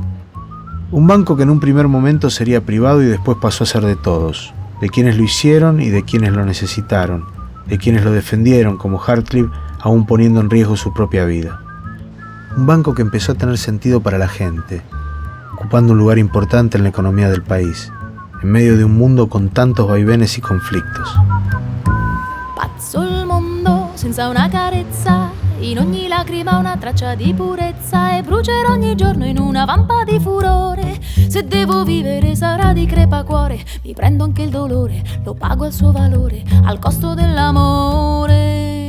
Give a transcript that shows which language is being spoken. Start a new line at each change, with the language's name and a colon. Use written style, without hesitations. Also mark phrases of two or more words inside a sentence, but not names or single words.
Spanish: Un banco que en un primer momento sería privado y después pasó a ser de todos, de quienes lo hicieron y de quienes lo necesitaron, de quienes lo defendieron, como Hartlieb, aún poniendo en riesgo su propia vida. Un banco que empezó a tener sentido para la gente, ocupando un lugar importante en la economía del país, en medio de un mundo con tantos vaivenes y conflictos.
Italian: Pazzo il mondo senza una carezza, in ogni lacrima una traccia di purezza, e brucerò ogni giorno in una vampa di furore. Se devo vivere sarà di crepacuore, mi prendo anche il dolore, lo pago al suo valore, al costo dell'amore.